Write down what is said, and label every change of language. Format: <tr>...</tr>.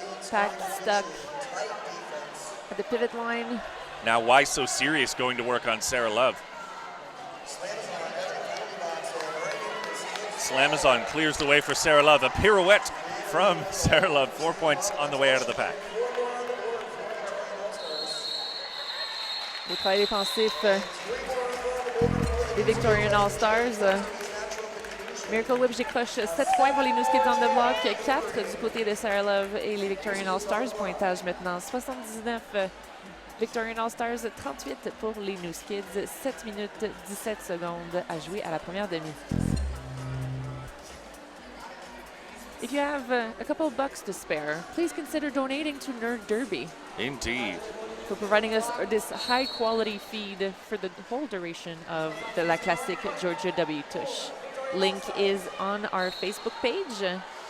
<en>Packed, stuck at the pivot line. Now why so serious going to work on Sarah Love? Slamazon clears the way for Sarah Love. A pirouette from Sarah Love. 4 points on the way out of the pack.</en> <fr>Le travail défensif des Victorian All-Stars. Miracle Whip décroche 7 points pour les New Skids on the block, 4 du côté de Sarah Love et les Victorian All-Stars. Pointage maintenant 79. Victorian All-Stars 38 pour les New Skids. 7 minutes 17 secondes à jouer à la première demi.</fr> <en>If you have a couple of bucks to spare, please consider donating to Nerd Derby Indeed. for providing us this high-quality feed for the whole duration of the La Classique Georgia W Tush. Link is on our Facebook page.</en>